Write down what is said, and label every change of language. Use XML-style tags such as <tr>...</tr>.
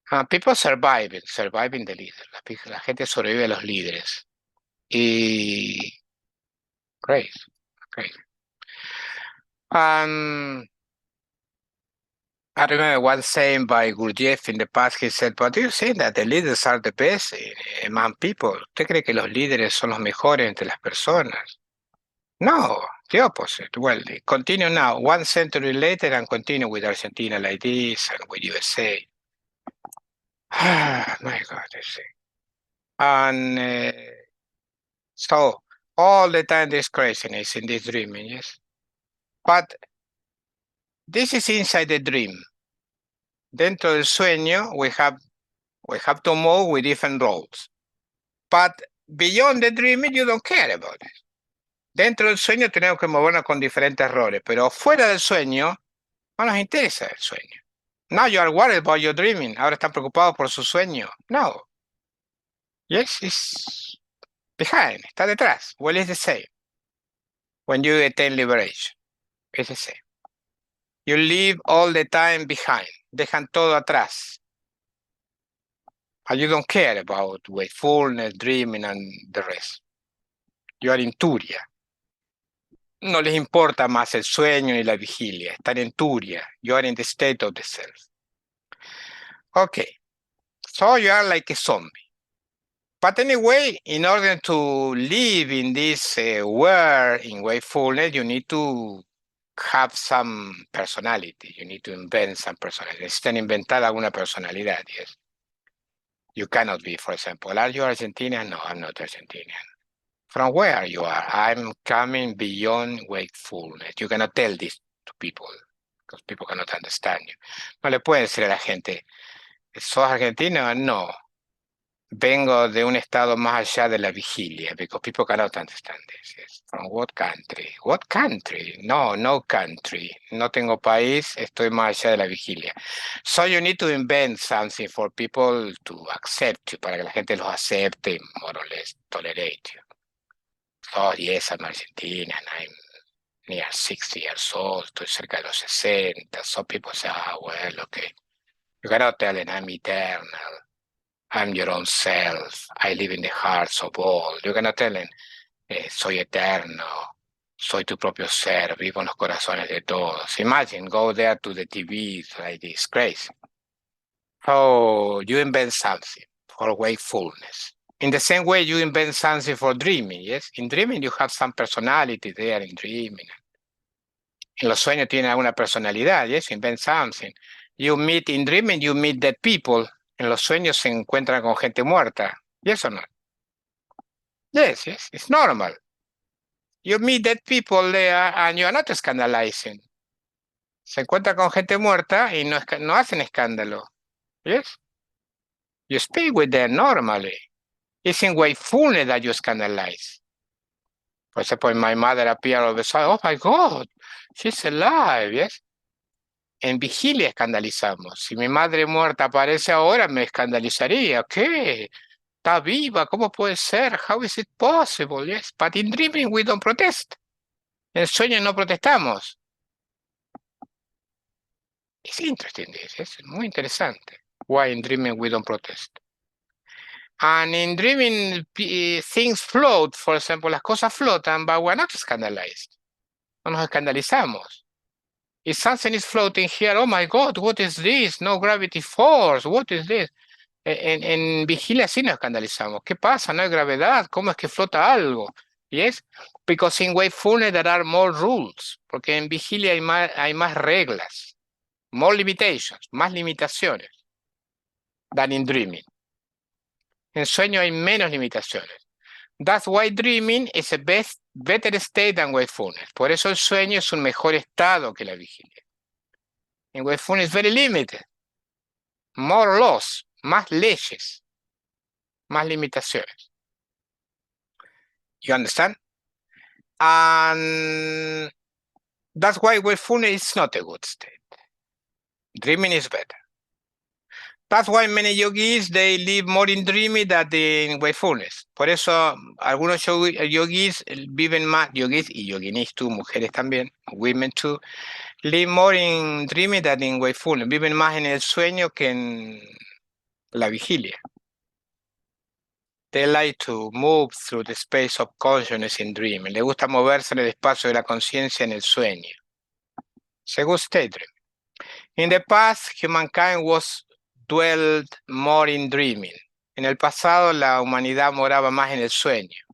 <en>People surviving the leaders.</en> <es>La gente sobrevive a los líderes.</es> <en>Y crazy. I remember one saying by Gurdjieff in the past, he said, but do you think that the leaders are the best among people?</en> <es>¿Usted cree que los líderes son los mejores entre las personas?</es> <en>No, the opposite. Well, they continue now, 1 century later, and continue with Argentina like this, and with USA. Ah, my God, I see. And so, all the time this craziness in this dreaming, yes? But this is inside the dream.</en> <es>Dentro del sueño,</es> <en>we have to move with different roles. But beyond the dreaming, you don't care about it.</en> <es>Dentro del sueño tenemos que movernos con diferentes roles, pero fuera del sueño, no nos interesa el sueño.</es> <en>Now you are worried about your dreaming.</en> <es>Ahora están preocupados por su sueño.</es> <en>No. Yes, it's behind.</en> <es>Está detrás.</es> <en>Well, it's the same. When you attain liberation, it's the same. You leave all the time behind.</en> <es>Dejan todo atrás.</es> <en>And you don't care about wakefulness, dreaming, and the rest. You are in Turia.</en> <es>No les importa más el sueño ni la vigilia. Están en Turia.</es> <en>You are in the state of the self. Okay. So you are like a zombie. But anyway, in order to live in this world in wakefulness, you need to have some personality. You need to invent some personality.</en> <es>Necesitan inventar alguna personalidad,</es> <en>yes. You cannot be, for example, are you Argentinian? No, I'm not Argentinian. From where you are? I'm coming beyond wakefulness. You cannot tell this to people, because people cannot understand you.</en> <es>No le pueden decir a la gente, ¿sos argentino? No. Vengo de un estado más allá de la vigilia,</es> <en>because people cannot understand this. Yes. From what country? What country? No, no country.</en> <es>No tengo país, estoy más allá de la vigilia.</es> <en>So you need to invent something for people to accept you,</en> <es>para que la gente los acepte,</es> <en>more or less tolerate you. Oh, yes, I'm Argentinian, I'm near 60 years old,</en> <es>estoy cerca de los 60.</es> <en>Some people say, well, okay. You cannot tell them I'm eternal. I'm your own self. I live in the hearts of all. You cannot tell them,</en> <es>soy eterno. Soy tu propio ser. Vivo en los corazones de todos.</es> <en>Imagine, go there to the TV like this. Crazy. So you invent something for wakefulness. In the same way, you invent something for dreaming, yes? In dreaming, you have some personality there in dreaming.</en> <es>En los sueños tiene alguna personalidad,</es> <en>yes? Invent something. You meet in dreaming, you meet dead people.</en> <es>En los sueños se encuentran con gente muerta.</es> <en>Yes or not? Yes, yes, it's normal. You meet dead people there and you are not scandalizing.</en> <es>Se encuentra con gente muerta y no hacen escándalo.</es> <en>Yes? You speak with them normally. It's in wakefulness that you scandalize. For example, my mother appeared all of a sudden, oh my God, she's alive, yes?</en> <es>En vigilia escandalizamos. Si mi madre muerta aparece ahora, me escandalizaría. ¿Qué? Está viva, ¿cómo puede ser?</es> <en>How is it possible? Yes, but in dreaming we don't protest.</en> <es>En sueño no protestamos.</es> <en>It's interesting this,</en> <es>es muy interesante.</es> <en>Why in dreaming we don't protest? And in dreaming things float, for example,</en> <es>las cosas flotan,</es> <en>but we're not scandalized.</en> <es>No nos escandalizamos.</es> <en>If something is floating here, oh my God, what is this? No gravity force, what is this?</en> <es>En vigilia sí nos escandalizamos. ¿Qué pasa? No hay gravedad. ¿Cómo es que flota algo?</es> <en>Yes, because in wakefulness there are more rules.</en> <es>Porque en vigilia hay más reglas,</es> <en>more limitations,</en> <es>más limitaciones</es> <en>than in dreaming.</en> <es>En sueño hay menos limitaciones.</es> <en>That's why dreaming is a better state than wakefulness.</en> <es>Por eso el sueño es un mejor estado que la vigilia. En</es> <en>wakefulness very limited. More laws,</en> <es>más leyes, más limitaciones.</es> <en>You understand? And that's why wakefulness is not a good state. Dreaming is better. That's why many yogis, they live more in dreaming than in wakefulness.</en> <es>Por eso algunos yogis viven más, yogis y yoginis</es> <en>too,</en> <es>mujeres también,</es> <en>women too, live more in dreaming than in wakefulness.</en> <es>Viven más en el sueño que en la vigilia.</es> <en>They like to move through the space of consciousness in dreaming.</en> <es>Le gusta moverse en el espacio de la conciencia en el sueño.</es> <en>It's a good statement. In the past, humankind was dwelled more in dreaming.</en> <es>En el pasado, la humanidad moraba más en el sueño.</es>